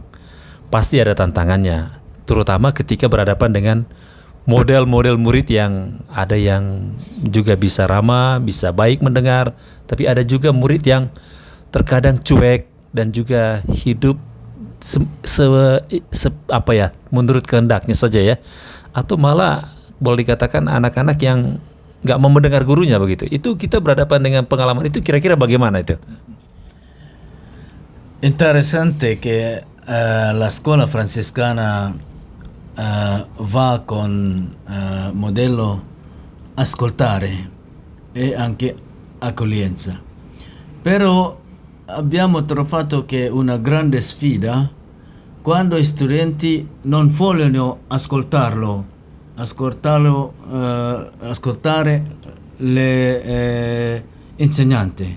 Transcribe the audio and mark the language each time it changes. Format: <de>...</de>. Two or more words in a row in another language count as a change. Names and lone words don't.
<id>Pasti ada tantangannya, terutama ketika berhadapan dengan model-model murid yang ada yang juga bisa ramah, bisa baik mendengar, tapi ada juga murid yang terkadang cuek dan juga hidup menurut kehendaknya saja ya, atau malah boleh dikatakan anak-anak yang nggak mau mendengar gurunya begitu. Itu kita berhadapan dengan pengalaman itu, kira-kira bagaimana itu?</id> <it>Interessante che la scuola francescana va con modello ascoltare e anche accoglienza. Però abbiamo trovato che una grande sfida quando gli studenti non vogliono ascoltare le insegnanti.</it>